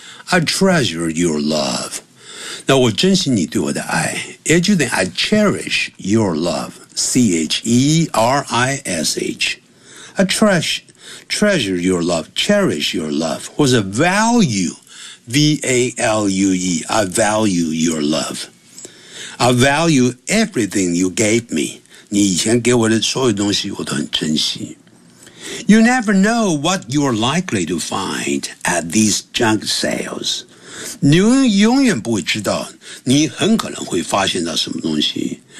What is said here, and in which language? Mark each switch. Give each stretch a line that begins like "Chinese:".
English: I treasure your love,
Chinese: 那我珍惜你对我的爱，也就等于
English: I cherish your love, C-H-E-R-I-S-H, I treasure your love, cherish your love,
Chinese: 或者
English: value, V-A-L-U-E, I value your love. I value everything you gave me.
Chinese: 你以前给我的所有东西我都很珍惜。
English: You never know what you're likely to find at these junk sales.
Chinese: 你永远不会知道你很可能会发现到什么东西。